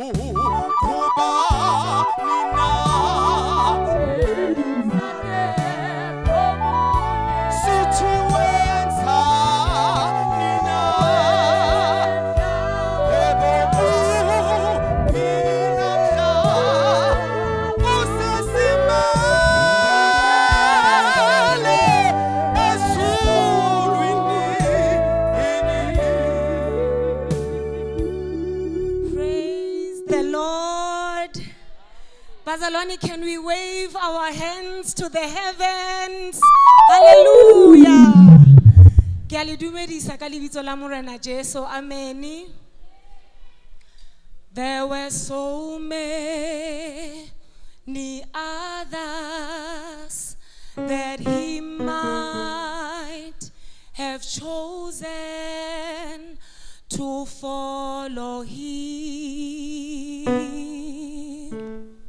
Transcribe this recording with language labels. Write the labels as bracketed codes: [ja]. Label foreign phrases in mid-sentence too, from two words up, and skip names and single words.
[zu] kubani na sithi wenza nina yebo uphi namhla usesimele ezulwini. [en] Praise the Lord. Bazalwane, can we wave our hands to the heavens? Hallelujah. [st] Ke a le dumedisa ka lebitso la Morena Jesu. Amen. [en] There were so many others that he might have chosen to follow him.